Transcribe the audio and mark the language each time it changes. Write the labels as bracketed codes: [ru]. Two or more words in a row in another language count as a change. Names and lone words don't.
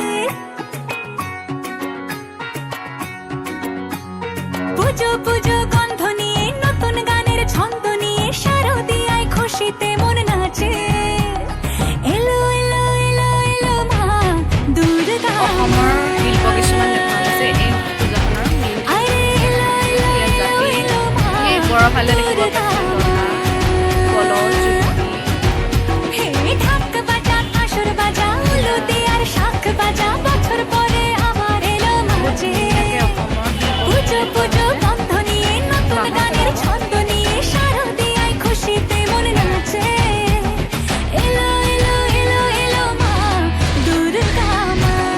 [bn] পুজো পুজো গন্ধ নিয়ে নতুন গানের ছন্দ নিয়ে শারদিয়ায় খুশিতে মন নাচে এলো এলো এলো এলো মা দুর্গা [as] অসমৰ শিল্প কিছুমান দেখা আছে এই পূজাখনৰ মেইন [bn] আরে এলো এলো এলো এলো মা [as] এই ওপৰৰ ফালে দেখিব পাইছে [bn] হে ঢাক বাজা কাসর বাজা উলু দে আর শাখ বাজা বছর পরে আবার এলো মাঝে পুজো পুজো গন্ধ নিয়ে নতুন গানের ছন্দ নিয়ে শারদিয়ায় খুশিতে মন নাচে এলো এলো এলো এলো মা দুর্গা মা